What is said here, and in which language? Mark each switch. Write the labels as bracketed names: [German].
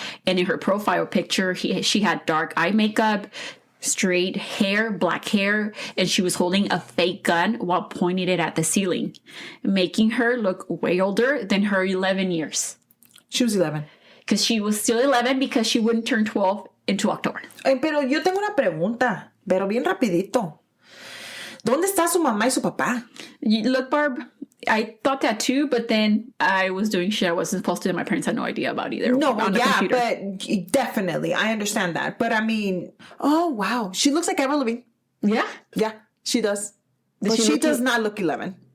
[English] And in her profile picture, she had dark eye makeup, straight hair, black hair, and she was holding a fake gun while pointing it at the ceiling, making her look way older than her 11 years. She was 11. Because she was still 11 because she wouldn't turn 12 into October. [Spanish] Pero yo tengo una pregunta, pero bien rapidito. ¿Dónde está su mamá y su papá? [English] Look, Barb, I thought that too, but then I was doing shit I wasn't supposed to, and my parents had no idea about either. No, but definitely, I understand that. But I mean, oh, wow. She looks like Avril Lavigne. Yeah? Yeah, she does. But she does not look 11.